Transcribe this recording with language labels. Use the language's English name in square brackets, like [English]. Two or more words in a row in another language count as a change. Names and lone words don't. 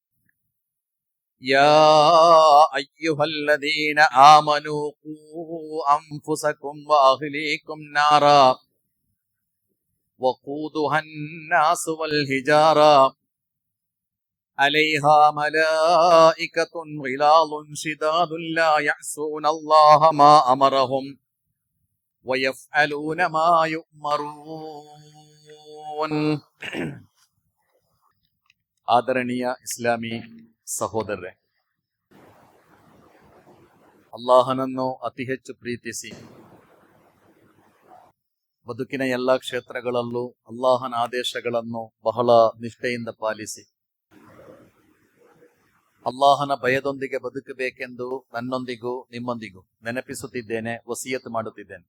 [Arabic] يا أيها الذين آمنوا قوا أنفسكم وأهليكم نارا وقودها الناس والحجارة عليها ملائكة غلاظ شداد لا يعصون الله ما أمرهم ويفعلون ما يؤمرون. [Kannada] ಆದರಣೀಯ ಇಸ್ಲಾಮಿ ಸಹೋದರರೇ, ಅಲ್ಲಾಹನನ್ನು ಅತಿ ಹೆಚ್ಚು ಪ್ರೀತಿಸಿ ಬದುಕಿನ ಎಲ್ಲ ಕ್ಷೇತ್ರಗಳಲ್ಲೂ ಅಲ್ಲಾಹನ ಆದೇಶಗಳನ್ನು ಬಹಳ ನಿಷ್ಠೆಯಿಂದ ಪಾಲಿಸಿ ಅಲ್ಲಾಹನ ಭಯದೊಂದಿಗೆ ಬದುಕಬೇಕೆಂದು ನನ್ನೊಂದಿಗೂ ನಿಮ್ಮೊಂದಿಗೂ ನೆನಪಿಸುತ್ತಿದ್ದೇನೆ, ವಸಿಯತ್ ಮಾಡುತ್ತಿದ್ದೇನೆ.